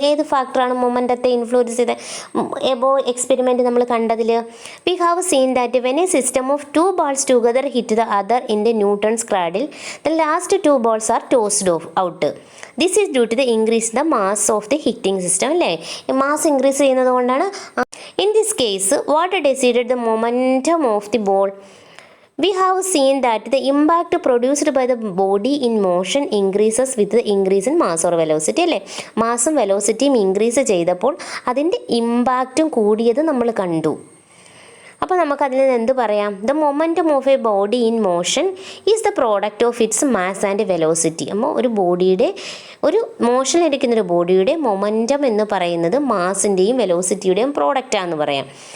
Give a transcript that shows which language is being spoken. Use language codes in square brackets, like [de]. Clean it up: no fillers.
[ml] ഏത് ഫാക്ടറാണ് മൊമെൻറ്റത്തെ ഇൻഫ്ലുവൻസ് ചെയ്ത? എബോ എക്സ്പെരിമെൻറ്റ് നമ്മൾ കണ്ടതിൽ [en] We have seen that when a system of 2 balls together hit the other in the Newton's cradle the last 2 balls are tossed out. This is due to the increase the mass of the hitting system. [ml] അല്ലേ, mass increase ചെയ്യുന്നത് കൊണ്ടാണ്. [en] In this case what decided the momentum of the ball? We have seen that the impact produced by the body in motion increases with the increase in mass or velocity. [ml] അല്ലേ, മാസും വെലോസിറ്റിയും increase ചെയ്തപ്പോൾ അതിൻ്റെ ഇമ്പാക്റ്റും കൂടിയത് നമ്മൾ കണ്ടു. അപ്പോൾ നമുക്കതിൽ നിന്ന് എന്ത് പറയാം? [en] The momentum of a body in motion is the product of its mass and velocity. [ml] അപ്പോൾ ഒരു ബോഡിയുടെ, ഒരു മോഷനിലിരിക്കുന്നൊരു ബോഡിയുടെ മൊമെൻറ്റം എന്ന് പറയുന്നത് മാസിൻ്റെയും വെലോസിറ്റിയുടെയും പ്രോഡക്റ്റാണെന്ന് പറയാം.